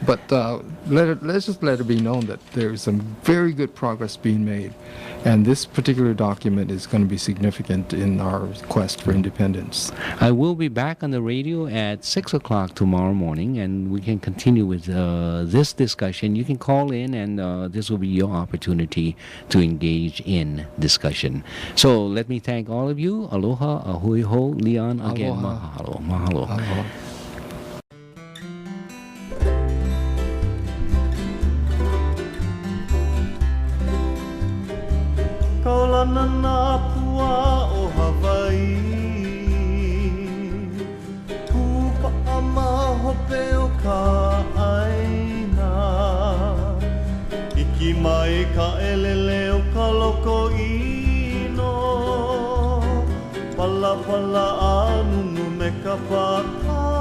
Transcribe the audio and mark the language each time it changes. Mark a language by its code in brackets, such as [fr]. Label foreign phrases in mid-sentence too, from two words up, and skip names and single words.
[en] But let's just let it be known that there is some very good progress being made, and this particular document is going to be significant in our quest for independence. I will be back on the radio at 6 o'clock tomorrow morning, and we can continue with this discussion. You can call in, and this will be your opportunity to engage in discussion. So let me thank all of you. [haw] Aloha, ahui ho, Leon, again, mahalo. Mahalo. Aloha. Kaulana nā pua o Hawaii, Kupa'a mahope o ka aina, Iki mai ka elele o ka loko ino, Pala pala anunu me ka paka.